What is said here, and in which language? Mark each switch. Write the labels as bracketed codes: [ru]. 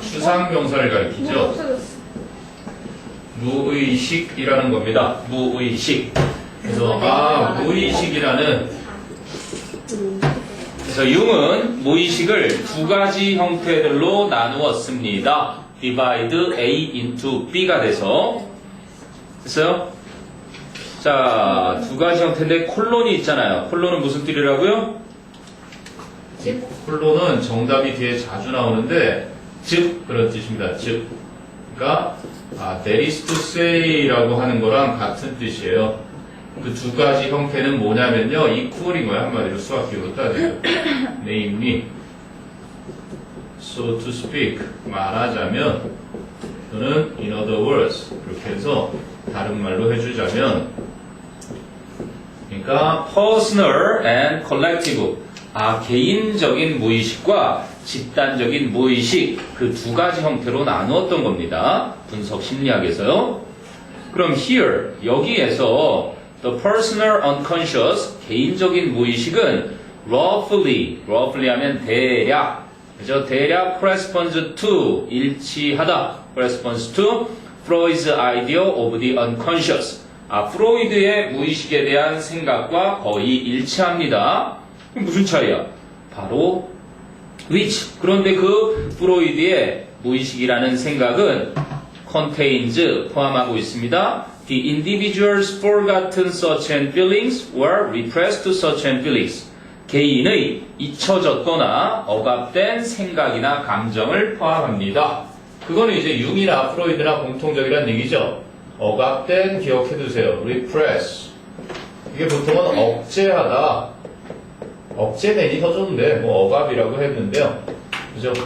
[ko] 추상명사를 가리키죠. 없어졌어. 무의식이라는 겁니다. 무의식. 그래서 무의식이라는, 그래서 융은 무의식을 두 가지 형태들로 나누었습니다. [en] divide A into B가 [ko] 돼서. 됐어요? 자, 두 가지 형태인데 콜론이 있잖아요. 콜론은 무슨 띠리라고요? 콜론은 정답이 뒤에 자주 나오는데 즉 그런 뜻입니다. 즉. 그러니까 [en] that is to say [ko] 라고 하는 거랑 같은 뜻이에요. 그 두 가지 형태는 뭐냐면요. equal인 거예요. 한마디로 수학기로 따지면. [en] namely, so to speak, [ko] 말하자면 또는 [en] in other words [ko] 그렇게 해서 다른 말로 해주자면, 그러니까 [en] personal and collective, [ko] 개인적인 무의식과 집단적인 무의식, 그 두 가지 형태로 나누었던 겁니다. 분석 심리학에서요. 그럼 here, 여기에서 [en] the personal unconscious, [ko] 개인적인 무의식은 roughly 하면 대략, 그죠? 대략 [en] corresponds to, [ko] 일치하다, [en] corresponds to Freud's idea of the unconscious. [ko] 프로이드의 무의식에 대한 생각과 거의 일치합니다. 무슨 차이야? 바로 which. 그런데 그 프로이드의 무의식이라는 생각은 [en] contains, [ko] 포함하고 있습니다. [en] The individual's forgotten thoughts and feelings or repressed thoughts and feelings. [ko] 개인의 잊혀졌거나 억압된 생각이나 감정을 포함합니다. 그거는 이제 융이나 프로이드나 공통적이라는 얘기죠. 억압된 기억해두세요. repress. 이게 보통은 억제하다. 억제되니 더 좋은데 뭐 억압이라고 했는데요. 그죠?